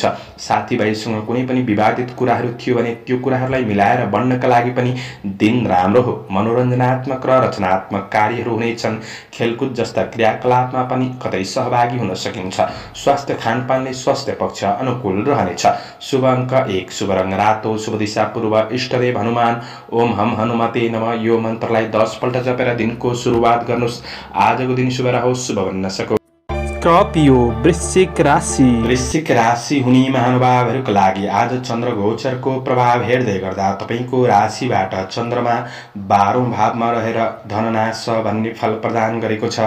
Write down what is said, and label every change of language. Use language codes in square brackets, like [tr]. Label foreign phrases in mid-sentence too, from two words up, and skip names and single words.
[ne] साथीभाइसँग कुनै पनि विवादित कुराहरू थियो भने त्यो कुराहरूलाई मिलाएर बढ्नका लागि पनि दिन राम्रो हो। मनोरञ्जनात्मक र रचनात्मक कार्यहरू हुनेछन्। खेलकुद जस्ता क्रियाकलापमा पनि कतै सहभागी हुन सकिन्छ। स्वास्थ्य खानपानले स्वास्थ्य पक्ष अनुकूल रहनेछ। शुभ अङ्क 1, शुभ रङ रातो, शुभ दिशा पूर्व, इष्टदेव हनुमान। [sa] ओम हम हनुमते नमः [ne] यो मन्त्रलाई 10 पल्ट जपेर दिनको सुरुवात गर्नुहोस्। आजको दिन शुभ रहोस्, शुभ बन्न सकोस्। स्कर्पियो वृश्चिक राशि। वृश्चिक राशि हुने महानुभावहरूका लागि आज चन्द्र गोचरको प्रभाव हेर्दै गर्दा तपाईँको राशिबाट चन्द्रमा 12औं भावमा रहेर धननाश भन्ने फल प्रदान गरेको छ।